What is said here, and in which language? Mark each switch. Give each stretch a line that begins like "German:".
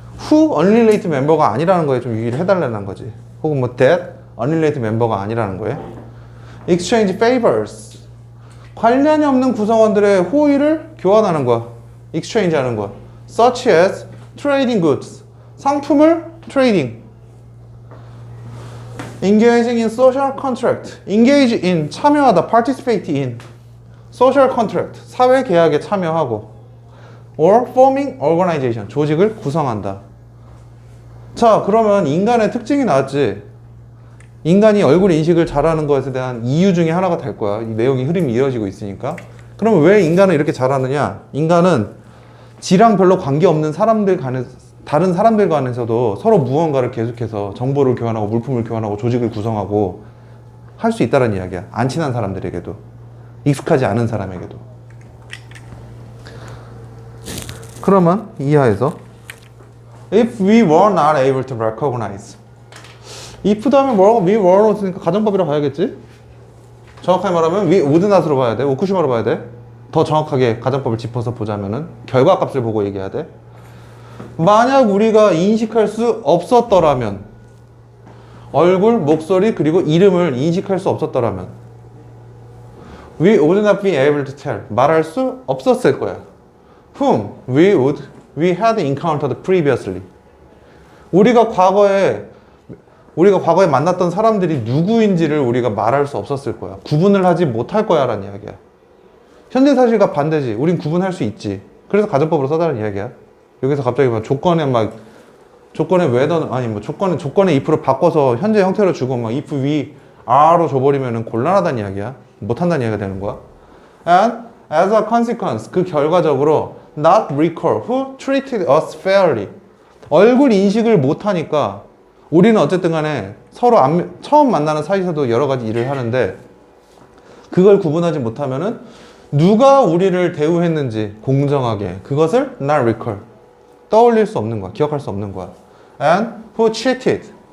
English: Who unrelated
Korean: 멤버가 아니라는 거에 좀 유의를 해달라는 거지. 혹은 뭐
English: that unrelated
Korean: 멤버가 아니라는 거에.
English: Exchange favors.
Korean: 관련이 없는 구성원들의 호의를 교환하는 거야. Exchange 하는 거야.
English: Such as trading goods.
Korean: 상품을
English: trading. Engaging in social contract. Engage in. 참여하다. Participate in. Social contract.
Korean: 사회 계약에 참여하고.
English: Or forming organization.
Korean: 조직을 구성한다. 자, 그러면 인간의 특징이 나왔지. 인간이 얼굴 인식을 잘하는 것에 대한 이유 중에 하나가 될 거야. 이 내용이 흐름이 이어지고 있으니까. 그러면 왜 인간은 이렇게 잘하느냐? 인간은 지랑 별로 관계없는 다른 사람들 간에서도 서로 무언가를 계속해서 정보를 교환하고 물품을 교환하고 조직을 구성하고 할 수 있다는 이야기야. 안 친한 사람들에게도. 익숙하지 않은 사람에게도. 그러면 이하에서
English: If we were not able to recognize.
Korean: if 다음에 뭐라고? we were 없으니까 가정법이라 봐야겠지? 정확하게 말하면 we would not으로 봐야 돼. 오쿠시마로 봐야 돼. 더 정확하게 가정법을 짚어서 보자면은 결과값을 보고 얘기해야 돼. 만약 우리가 인식할 수 없었더라면 얼굴, 목소리, 그리고 이름을 인식할 수 없었더라면
English: We would not be able to tell.
Korean: 말할 수 없었을 거야.
English: whom we had encountered previously.
Korean: 우리가 과거에 만났던 사람들이 누구인지를 우리가 말할 수 없었을 거야. 구분을 하지 못할 거야 라는 이야기야. 현재사실과 반대지. 우린 구분할 수 있지. 그래서 가정법으로 써달라는 이야기야. 여기서 갑자기 막 조건에 whether, 아니 뭐 조건에 if를 바꿔서 현재 형태로 주고 막 if we are로 줘버리면은 곤란하다는 이야기야. 못한다는 이야기가 되는 거야.
English: And as a consequence,
Korean: 그 결과적으로
English: not recall who treated us fairly.
Korean: 얼굴 인식을 못하니까 우리는 어쨌든 간에 서로 처음 만나는 사이에서도 여러 가지 일을 하는데 그걸 구분하지 못하면은 누가 우리를 대우했는지 공정하게 그것을
English: not recall.
Korean: 떠올릴 수 없는 거야. 기억할 수 없는 거야.
English: And who cheated.